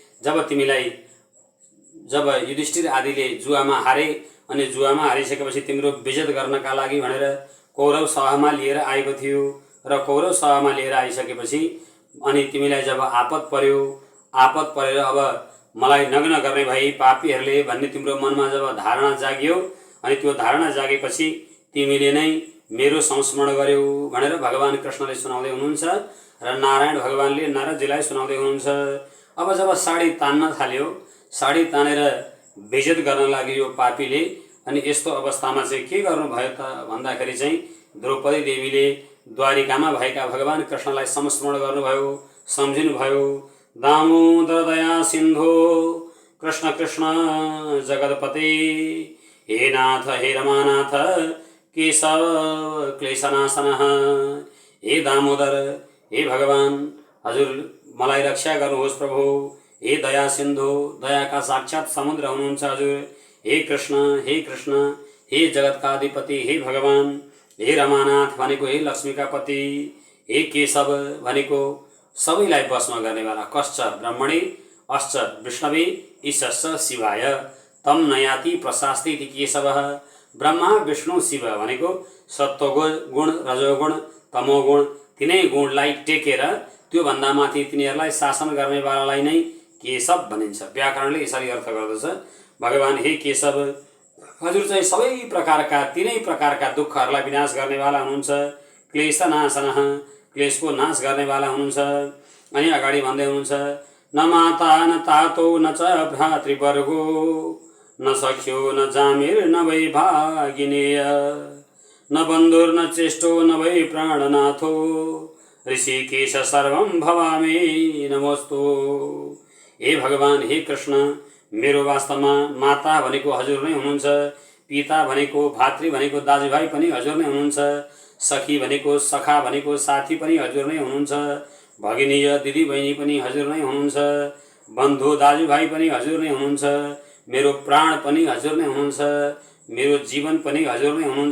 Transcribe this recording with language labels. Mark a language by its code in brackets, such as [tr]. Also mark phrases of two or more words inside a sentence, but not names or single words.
[ne] जब युधिष्ठिर आदिले जुवामा हारे अनि जुवामा हारिसकेपछि तिम्रो विजय गर्नका लागि भनेर कौरव सभामा लिएर आएको थियो र कौरव सभामा लिएर आइसकेपछि अनि तिमीलाई जब आपत परेर अब मलाई नग्न गर्ने भई पापीहरूले भन्ने तिम्रो मनमा जब धारणा जाग्यो अनि त्यो धारणा जागेपछि तिमीले नै मेरो संस्मरण गर्यौ भनेर भगवान कृष्णले सुनाउँदै हुनुहुन्छ र नारायण भगवानले नारदजीलाई सुनाउँदै हुनुहुन्छ। अब जब साडी तान्न थाल्यो, साडी तानेर बेइज्जत गर्न लाग्यो यो पापीले, अनि यस्तो अवस्थामा चाहिँ के गर्नुभयो त भन्दाखेरि चाहिँ द्रौपदी देवीले द्वारिकामा भएका भगवान कृष्णलाई संस्मरण गर्नुभयो, सम्झिनुभयो। [sa] दामोदर दया सिन्धो कृष्ण कृष्ण जगतपते हे नाथ हे रमानाथ केशव क्लेशनाशन। [ne] हे दामोदर, हे भगवान, हजुर मलाई रक्षा गर्नुहोस् प्रभु। हे दया सिन्धु, दयाका साक्षात समुद्र हुनुहुन्छ हजुर। हे कृष्ण, हे जगतका अधिपति, हे भगवान। हे रमानाथ भनेको हे लक्ष्मीका पति। हे केशव भनेको सबैलाई वशमा गर्नेवाला। [sa] कश्च ब्रह्मणे अश्च विष्णवे ईशश्च शिवाय तम नयाति प्रशास्ति इति केशवः। [ne] ब्रह्मा विष्णु शिव भनेको सत्वगुण रजोगुण तमोगुण तिनै गुणलाई टेकेर त्यो भन्दा माथि तिनीहरूलाई शासन गर्नेवालालाई नै केशव भनिन्छ। व्याकरणले यसरी अर्थ गर्दछ। भगवान हे केशव, हजुर चाहिँ सबै प्रकारका तिनै प्रकारका दुःखहरूलाई विनाश गर्नेवाला हुनुहुन्छ। क्लेशनाशनः, क्लेशको नाश गर्नेवाला हुनुहुन्छ। अनि अगाडि भन्दै हुनुहुन्छ, [sa] न माता न तातो न च भ्रातृवर्गो न सख्यो न जामिर न वै भागिनेय न बन्धुर्न चेष्टो न वै प्राणनाथो ऋषिकेश सर्वं भवामि नमोस्तु। [ne] हे भगवान, हे कृष्ण, मेरो वास्तवमा माता भनेको हजुर नै हुनुहुन्छ, पिता भनेको भातृ भनेको दाजुभाइ पनि हजुर नै हुनुहुन्छ, सखी भनेको सखा भनेको साथी पनि हजुर नै हुनुहुन्छ, भगिनीय दिदी बहिनी पनि हजुर नै हुनुहुन्छ, बन्धु दाजुभाइ पनि हजुर नै हुनुहुन्छ, मेरो प्राण पनि हजुर नै हुनुहुन्छ, मेरो जीवन पनि हजुर नै हुनुहुन्छ।